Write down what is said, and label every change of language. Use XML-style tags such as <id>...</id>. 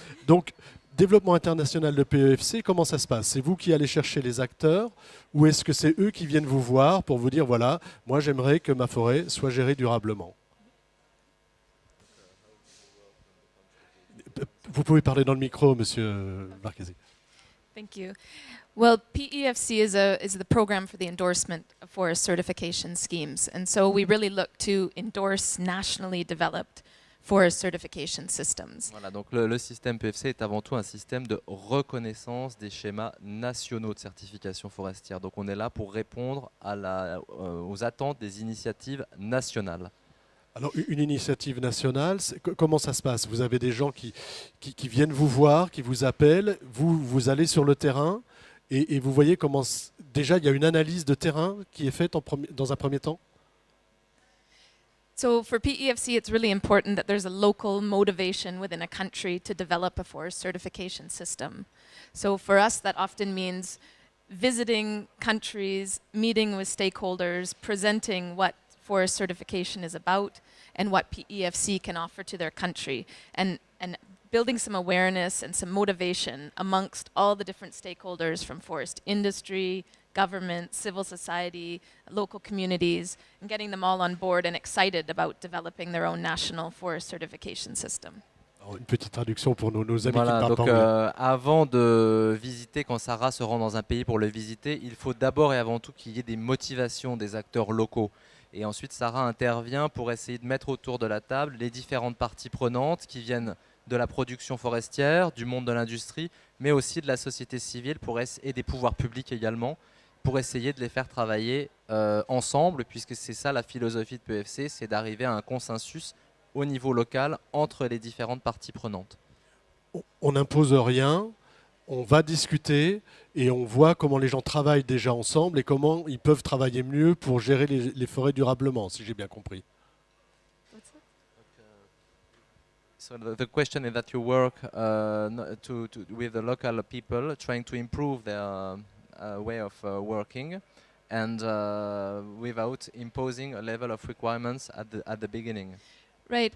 <fr>Donc, développement international de PEFC, comment ça se passe? C'est vous qui allez chercher les acteurs ou est-ce que c'est eux qui viennent vous voir pour vous dire, voilà, moi j'aimerais que ma forêt soit gérée durablement? Vous pouvez parler dans le micro, Monsieur Marchesi.</fr> <en>Thank you. Well, PEFC is the program for the endorsement of forest certification schemes, and so we really look to endorse nationally developed forest certification systems.</en> <fr>Voilà, donc le système PEFC est avant tout un système de reconnaissance des schémas nationaux de certification forestière. Donc on est là pour répondre aux attentes des initiatives nationales. Alors, une initiative nationale, comment ça se passe? Vous avez des gens qui viennent vous voir, qui vous appellent, vous allez sur le terrain et vous voyez comment... Déjà, il y a une analyse de terrain qui est faite dans un premier temps?</fr> <en>So for PEFC, it's really important that there's a local motivation within a country to develop a forest certification system. So for us, that often means visiting countries, meeting with stakeholders, presenting what forest certification is about and what PEFC can offer to their country, and building some awareness and some motivation amongst all the different stakeholders from forest industry, government, civil society, local communities, and getting them all on board and excited about developing their own national forest certification system.</en> <fr>Alors, une petite traduction pour nos amis qui ne Voilà, parlent donc pas anglais. avant de visiter, quand Sarah se rend dans un pays pour le visiter, il faut d'abord et avant tout qu'il y ait des motivations des acteurs locaux. Et ensuite, Sarah intervient pour essayer de mettre autour de la table les différentes parties prenantes qui viennent de la production forestière, du monde de l'industrie, mais aussi de la société civile et des pouvoirs publics également, pour essayer de les faire travailler ensemble, puisque c'est ça la philosophie de PEFC, c'est d'arriver à un consensus au niveau local entre les différentes parties prenantes. On n'impose rien, on va discuter et on voit comment les gens travaillent déjà ensemble et comment ils peuvent travailler mieux pour gérer les forêts durablement, si j'ai bien compris.</fr> <en>So the question is that you work with the local people, trying to improve their way of working, and without imposing a level of requirements at the beginning. Right.</en>